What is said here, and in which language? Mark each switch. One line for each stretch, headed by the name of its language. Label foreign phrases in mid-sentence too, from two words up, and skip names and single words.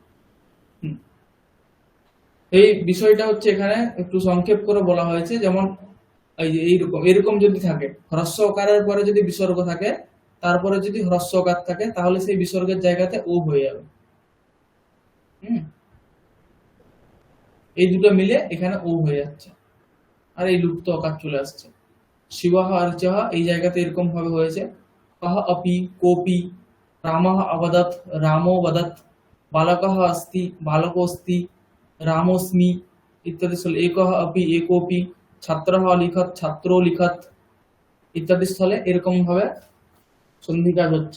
Bangla: এই বিষয়টা হচ্ছে এখানে একটু সংক্ষেপ করে বলা হয়েছে, যেমন এইরকম যদি থাকে হ্রস্ব অকারের পরে যদি বিসর্গ থাকে, তারপরে যদি হ্রস্ব অকার থাকে, তাহলে সেই বিসর্গের জায়গাতে ও হয়ে যাবে। এই দুটো মিলে এখানে ও হয়ে যাচ্ছে, আর এই লুপ্ত অকার চলে আসছে। শিবাহ আর চহ এই জায়গাতে এরকম ভাবে হয়েছে,
Sanskrit: কহ अपि कोपि रामः अवदत् रामो वदत् बालकः अस्ति बालकोऽस्ति रामोऽस्मि इत्यादि। एकः अपि एकोऽपि छात्रः लिखत् छात्रो लिखत्
Bangla: ইত্যাদি স্থলে এরকম ভাবে সন্ধি কাজ হচ্ছে।